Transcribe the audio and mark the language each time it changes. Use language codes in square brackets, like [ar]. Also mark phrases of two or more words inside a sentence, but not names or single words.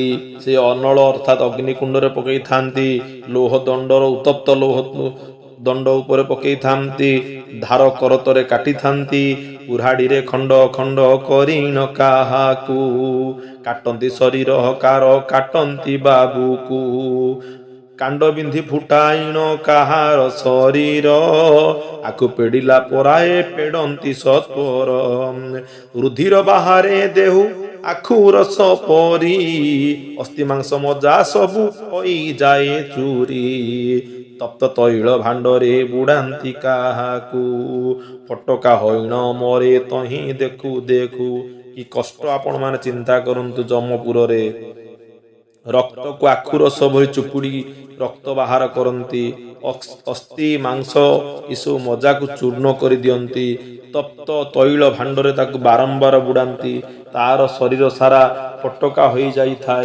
[or] ସେ ଅନଳ ଅର୍ଥାତ ଅଗ୍ନିକୁଣ୍ଡ ରେ ପକାଇ ଥାନ୍ତି, ଲୌହ ଦଣ୍ଡର ଉତ୍ତପ୍ତ ଲୌହ ଦଣ୍ଡ ଉପରେ ପକାଇ ଥାନ୍ତି, ଧାର କରତରେ କାଟି ଥାନ୍ତି, କୁରାଢ଼ି ରେ ଖଣ୍ଡ ଖଣ୍ଡ କରିଣ କାହାକୁ, କାଟନ୍ତି ଶରୀର କାର କାଟନ୍ତି ବାହୁକୁ। କାଣ୍ଡ ବିନ୍ଧି ଫୁଟାଇଣ କାହାର ଶରୀର, ଆଖୁ ପେଡ଼ିଲା ପରାଏ ପେଡ଼ନ୍ତି ସତ୍ୱର। ରୁଧିର ବାହାରେ ଦେହୁ ଆଖୁ ରସ ପରି, ଅସ୍ଥି ମାଂସ ମଜ୍ଜା ସବୁ ହୋଇ ଯାଏ ଚୂରି। ତପ୍ତ ତୈଳ ଭାଣ୍ଡରେ ବୁଡ଼ାନ୍ତି କାହାକୁ, ଫଟକା ହୋଇଣ ମରେ ତହିଁ ଦେଖୁ ଦେଖୁ। କି କଷ୍ଟ ଆପଣ ମାନେ ଚିନ୍ତା କରନ୍ତୁ। ଯମପୁରରେ ରକ୍ତକୁ ଆଖୁ ରସ ଭଳି ଚୁପୁଡ଼ି ରକ୍ତ ବାହାର କରନ୍ତି, ଅସ୍ଥି ମାଂସ ଏସବୁ ମଜାକୁ ଚୂର୍ଣ୍ଣ କରିଦିଅନ୍ତି, ତପ୍ତ ତୈଳ ଭାଣ୍ଡରେ ତାକୁ ବାରମ୍ବାର ବୁଡ଼ାନ୍ତି, ତାର ଶରୀର ସାରା ଫଟକା ହୋଇଯାଇଥାଏ।